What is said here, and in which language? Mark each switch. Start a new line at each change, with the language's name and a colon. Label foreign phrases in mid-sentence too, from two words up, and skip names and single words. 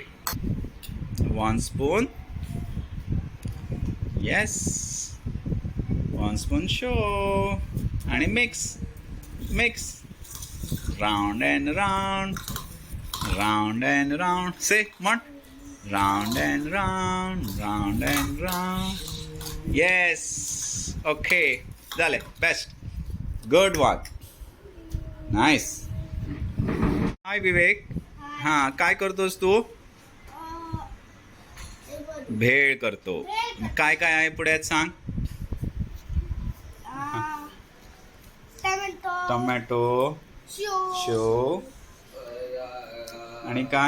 English: 1 spoon yes 1 spoon शो आणि mix mix round and round round and round. से म्हण round and round yes okay जालें. best good one nice.
Marathi: हाय विवेक. हां काय करतोस तू? भेळ करतो. काय काय आहे पुढे सांग. टोमॅटो शो आणि काय?